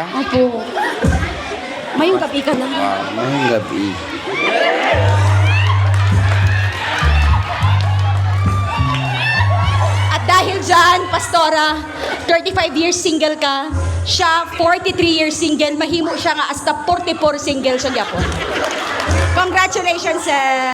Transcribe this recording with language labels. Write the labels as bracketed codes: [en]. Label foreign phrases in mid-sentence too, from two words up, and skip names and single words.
[tl] Opo. May gabi ka lang. Wow, may gabi. Dahil dyan, Pastora, 35 years single ka, siya 43 years single, [hil] mahimo siya nga hasta 44 single siya gyapon. [en] Congratulations, sir.